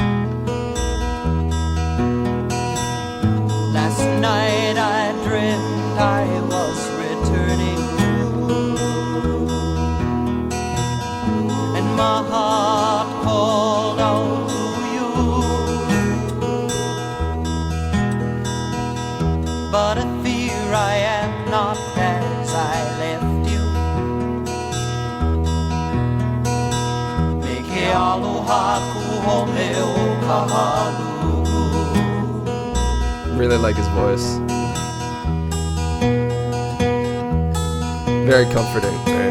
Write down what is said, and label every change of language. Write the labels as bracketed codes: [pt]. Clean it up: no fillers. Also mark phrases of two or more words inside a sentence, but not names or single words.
[en] Last night I dreamt I was returning, and my heart called out to you. But I fear I am not as I left you. [haw] Aloha kuhome o Kahalu'u. [en] Really like his voice. Very comforting, right?